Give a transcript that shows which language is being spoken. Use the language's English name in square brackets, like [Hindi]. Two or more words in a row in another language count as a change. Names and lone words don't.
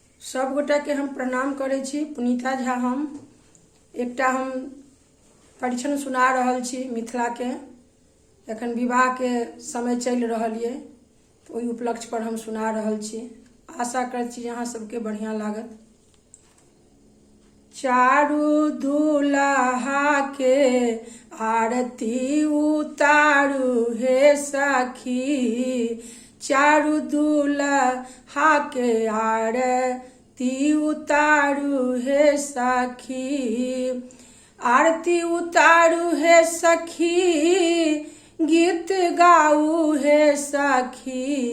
[Maithili] सब गोटा के हम प्रणाम करै छी। पुनीता झा हम एकटा हम परीक्षण सुना रहल छी मिथिला के। एखन विवाह के समय चल रहल ये, तो ओहि उपलक्ष्य पर हम सुना रहल छी। आशा करै छी अहाँ सबके बढ़िया लागत। चारू दुल्हा के आरती उतारू हे सखी, चारू दुल्हा के आरती उतारू हे सखी, आरती उतारू हे सखी, गीत गाऊ हे सखी,